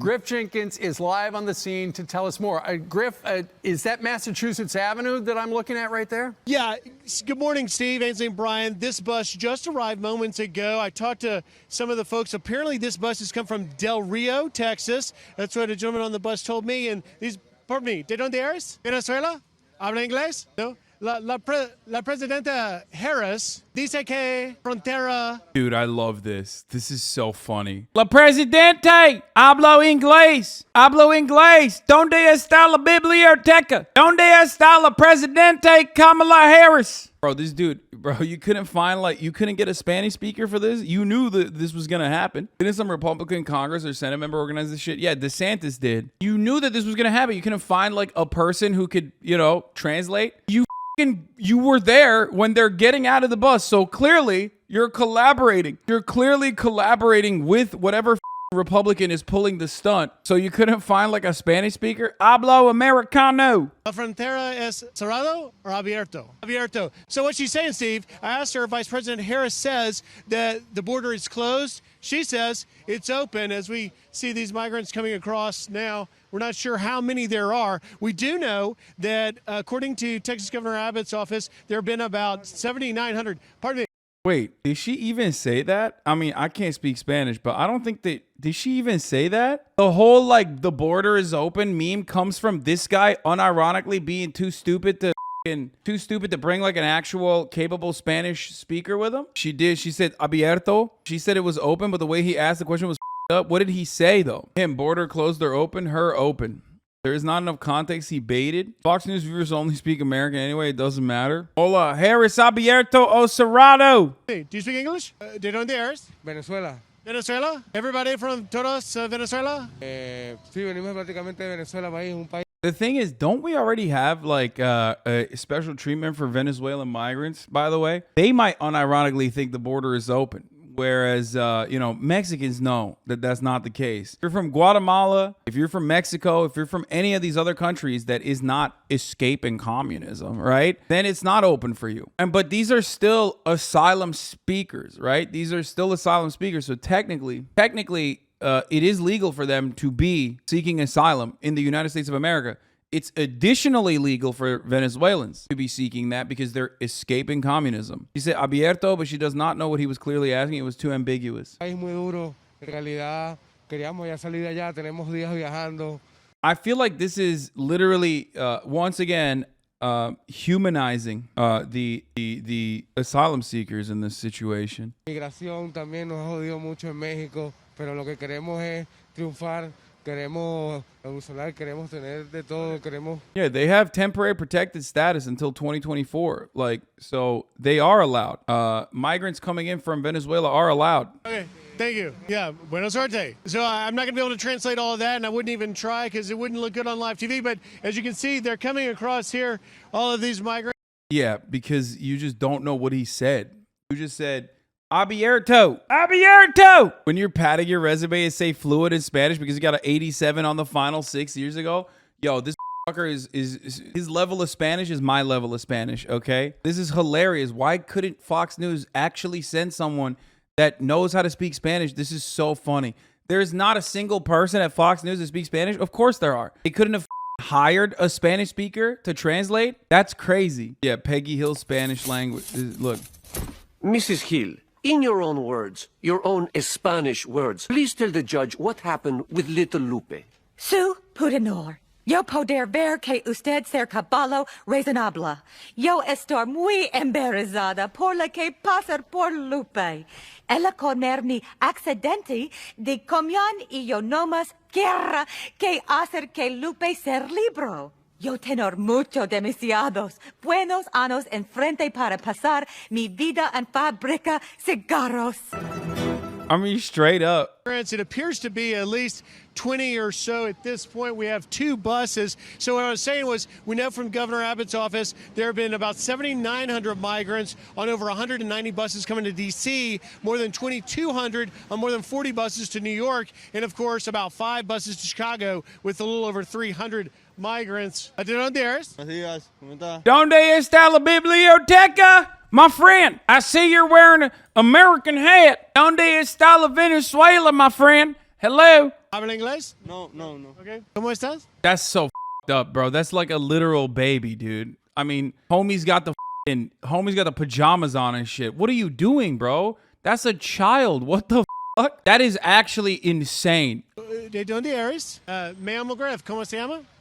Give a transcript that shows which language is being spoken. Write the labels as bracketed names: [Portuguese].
[English] Griff Jenkins is live on the scene to tell us more. Griff, is that Massachusetts Avenue that I'm looking at right there? Yeah. Good morning, Steve, Ainsley, and Brian. This bus just arrived moments ago. I talked to some of the folks. Apparently, this bus has come from Del Rio, Texas. That's what a gentleman on the bus told me. And these, pardon me, [Spanish] ¿de dónde eres? Venezuela? ¿Habla inglés? No. La Presidenta Harris dice que frontera. [English] Dude, I love this. This is so funny. [Spanish] La Presidente, hablo inglés. Hablo inglés. ¿Dónde está la biblioteca? ¿Dónde está la Presidente Kamala Harris? [English] Bro, this dude, you couldn't find, you couldn't get a Spanish speaker for this? You knew that this was going to happen. Didn't some Republican Congress or Senate member organize this shit? Yeah, DeSantis did. You knew that this was going to happen. You couldn't find, a person who could, translate. You were there when they're getting out of the bus. So clearly you're collaborating. You're clearly collaborating with whatever Republican is pulling the stunt. So you couldn't find a Spanish speaker? [Spanish] Hablo Americano. La frontera es cerrado or abierto? Abierto. [English] So what she's saying, Steve, I asked her, Vice President Harris says that the border is closed. She says it's open as we see these migrants coming across now. We're not sure how many there are. We do know that according to Texas Governor Abbott's office, there have been about 7,900. Pardon me. Wait, did she even say that? I mean, I can't speak Spanish, but I don't think that... Did she even say that? The whole, the border is open meme comes from this guy unironically being too stupid to bring an actual capable Spanish speaker with him. She did. She said abierto. She said it was open, but the way he asked the question was up. What did he say though? Him, border closed or open? Her open. There is not enough context. He baited. Fox News viewers only speak American anyway. It doesn't matter. [Spanish] Hola, Harris abierto o cerrado? [English] Hey, do you speak English? [Spanish] ¿De dónde eres? Venezuela. [English] Venezuela? Everybody from todos Venezuela? [Spanish] Sí, venimos prácticamente de Venezuela, país, un país. [English] The thing is, don't we already have a special treatment for Venezuelan migrants, by the way? They might unironically think the border is open. Whereas, Mexicans know that that's not the case. If you're from Guatemala, if you're from Mexico, if you're from any of these other countries that is not escaping communism, right? Then it's not open for you. But these are still asylum speakers, right? These are still asylum speakers. So technically, it is legal for them to be seeking asylum in the United States of America. It's additionally legal for Venezuelans to be seeking that because they're escaping communism. She said abierto, but she does not know what he was clearly asking. It was too ambiguous. [Spanish] País muy duro. En realidad, queríamos ya salir de allá. Tenemos días viajando. [English] I feel like this is literally, once again, humanizing the asylum seekers in this situation. [Spanish] Migración también nos ha jodido mucho en México, pero lo que queremos es triunfar. Queremos evolucionar, queremos tener de todo, queremos... [English] Yeah, they have temporary protected status until 2024. So they are allowed. Migrants coming in from Venezuela are allowed. Okay, thank you. Yeah, [Spanish] buena suerte. [English] So I'm not going to be able to translate all of that, and I wouldn't even try because it wouldn't look good on live TV. But as you can see, they're coming across here, all of these migrants. Yeah, because you just don't know what he said. You just said... Abierto. When you're padding your resume and say fluent in Spanish because you got an 87 on the final 6 years ago, yo, this fucker is his level of Spanish is my level of Spanish, okay? This is hilarious. Why couldn't Fox News actually send someone that knows how to speak Spanish? This is so funny. There's not a single person at Fox News that speaks Spanish. Of course there are. They couldn't have hired a Spanish speaker to translate. That's crazy. Yeah, Peggy Hill's Spanish language. Look. Mrs. Hill. In your own words, your own Spanish words, please tell the judge what happened with little Lupe. [Spanish] Su pudenor. Yo poder ver que usted ser caballo razonable. Yo estoy muy embarazada por lo que pasa por Lupe. Ella comer mi accidente de comunión y yo nomás quiero que hacer que Lupe ser libre. Yo tengo demasiados buenos años enfrente para pasar mi vida en fábrica cigarros. [English] I mean, straight up. It appears to be at least 20 or so at this point. We have 2 buses. So what I was saying was, we know from Governor Abbott's office, there have been about 7,900 migrants on over 190 buses coming to D.C., more than 2,200 on more than 40 buses to New York, and of course about 5 buses to Chicago with a little over 300 migrants. [Spanish] ¿De dónde eres? ¿Dónde está la biblioteca? [English] My friend, I see you're wearing an American hat. [Spanish] ¿Dónde está la Venezuela, [English] my friend? Hello? [Spanish] ¿Habla inglés? No. Okay. ¿Cómo estás? [English] That's so f***ed up, bro. That's like a literal baby, dude. I mean, homie's got the pajamas on and shit. What are you doing, bro? That's a child. What the fuck? That is actually insane. [Spanish] ¿De dónde eres? Me llamo Griff. ¿Cómo se llama?